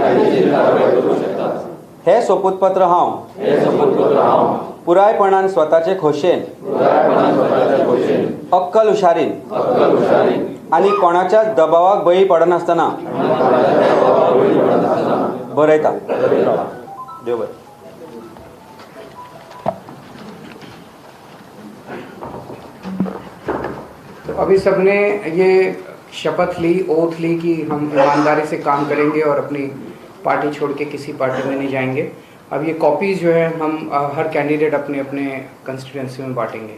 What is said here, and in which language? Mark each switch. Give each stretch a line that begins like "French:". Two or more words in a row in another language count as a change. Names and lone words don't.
Konkani: हे सोपूतपत्र हांव पुरायपणान स्वताचे खोशेन अक्कल हुशारीन आणि कोणाच्या दबावाक बळी पडनासतना बरयता. देव बरें.
Hindi: तो अभी सबने ये शपथ ली, ओथ ली कि हम ईमानदारी से काम करेंगे और अपनी पार्टी छोड़ के किसी पार्टी में नहीं जाएंगे. अब ये कॉपीज़ जो है हम हर कैंडिडेट अपने अपने कंस्टिट्यूंसी में बांटेंगे.